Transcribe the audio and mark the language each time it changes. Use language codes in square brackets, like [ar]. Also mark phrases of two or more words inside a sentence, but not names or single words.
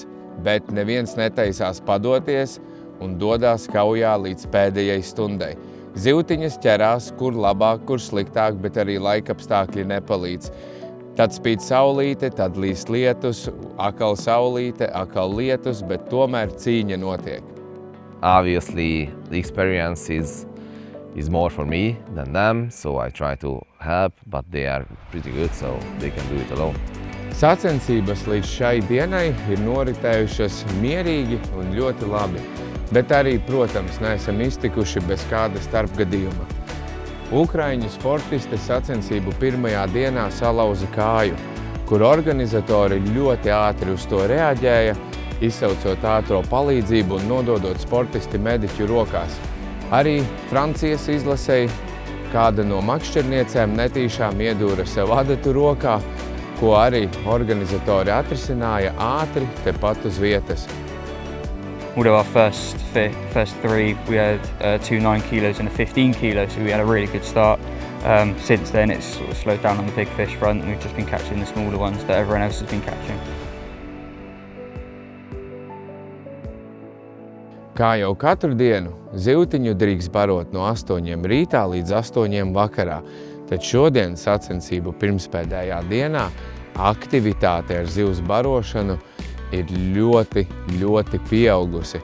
[lv] Bet neviens netaisās padoties un dodās kaujā līdz pēdējai stundai. Zivtiņas ķerās, kur labāk, kur sliktāk, bet arī laikapstākļi nepalīdz. Tad spīd saulīte, tad līst lietus, atkal saulīte, atkal lietus, bet tomēr cīņa notiek. [en] Obviously, the experience is more for me than them, so I try to help, but they are pretty good, so they can do it alone. [lv] Sacensības līdz šai dienai ir noritējušas mierīgi un ļoti labi, bet arī, protams, neesam iztikuši bez kāda starpgadījuma. Ukraiņu sportisti sacensību pirmajā dienā salauza kāju, kur organizatori ļoti ātri uz to reaģēja, izsaucot ātro palīdzību un nododot sportisti mediķu rokās. Arī Francijas izlasei kāda no makšķerniecēm netīšām iedūra sev adatu rokā, ko arī organizatori atrisināja ātri tepat uz vietas. [en] Although our first three, we had 2 9 kilos and a 15 kilos, so we had a really good start. Since then, it's sort of slowed down on the big fish front, and we've just been catching the smaller ones that everyone else has been catching. [lv] Kā jau katru dienu, zivtiņu drīkst barot no 8 rītā līdz 8 vakarā, tad šodien sacensību pirmspēdējā dienā aktivitāte ar zivs barošanu ir ļoti, ļoti pieaugusi.